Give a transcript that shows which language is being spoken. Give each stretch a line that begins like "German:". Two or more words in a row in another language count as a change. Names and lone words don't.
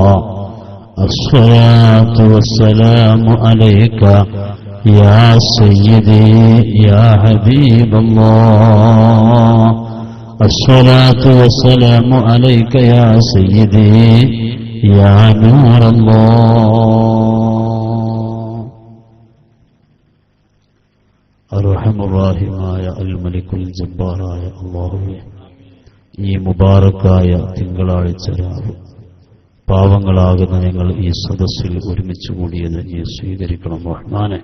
Arabic: الصلاة والسلام عليك يا سيدي يا حبيب الله. الصلاة والسلام عليك يا سيدي يا نور الله.
Malayalam: അർഹമ റഹീമായ അൽ മലിക്കുൽ ജബ്ബാറായ അല്ലാഹുവേ, ഈ മുബാറക്കായ തിങ്കളാഴ്ച രാവ് പാവങ്ങളാകുന്ന ഞങ്ങൾ ഈ സദസ്സിൽ ഒരുമിച്ച് കൂടിയത് നീ സ്വീകരിക്കണം റഹ്മാനെ.